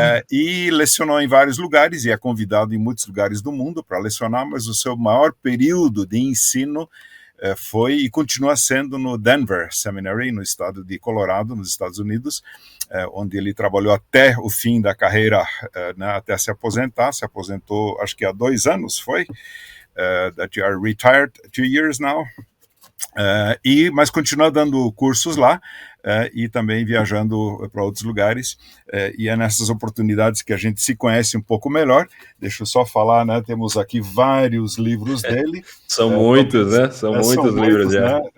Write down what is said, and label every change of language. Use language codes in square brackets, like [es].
[pt] E lecionou em vários lugares e é convidado em muitos lugares do mundo para lecionar, mas o seu maior período de ensino foi e continua sendo no Denver Seminary, no estado de Colorado, nos Estados Unidos, onde ele trabalhou até o fim da carreira, né, até se aposentar. Se aposentou, acho que há 2 anos, foi? [en] That you are retired 2 years now. [pt] Mas continua dando cursos lá e também viajando para outros lugares, e é nessas oportunidades que a gente se conhece um pouco melhor. Deixa eu só falar, né? Temos aqui vários livros dele. São muitos, né? São muitos livros, né?